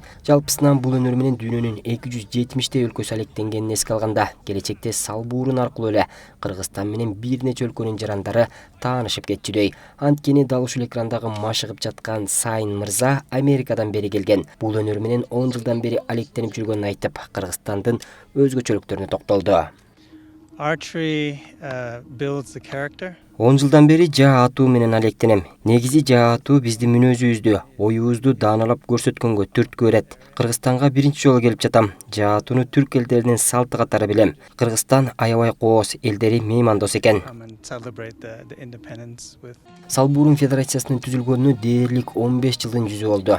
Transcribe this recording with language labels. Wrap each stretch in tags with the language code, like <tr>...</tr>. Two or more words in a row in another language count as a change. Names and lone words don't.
<ky>Жалпысынан бул өнөр менен дүйнөнүн 270 өлкөсү алектенгенин эске алганда, келечекте Салбурун аркылуу эле Кыргызстан менен бир нече өлкөнүн жарандары таанышып кетчүдөй. Анткени дал ушул экрандагы машыгып жаткан Сайн мырза Америкадан бери келген. Бул өнөр менен 10 жылдан бери алектенип жүргөнүн айтып, Кыргызстандын өзгөчөлүктөрүнө токтолду.</ky> <en>Archery builds the character.</en> <ky>10 жылдан бери жаа атуу менен алектенем. Негизи жаа атуу биздин мүнөзүбүздү, оюбузду дааналап көрсөткөнгө түрткү берет. Кыргызстанга биринчи жолу келип жатам. Жаа атууну түрк элдеринин салты катары билем. Кыргызстан аябай кооз, элдери меймандос экен. Салбурун Федерациясынын түзүлгөнүнө дээрлик 15 жылдын жүзү болду.</ky>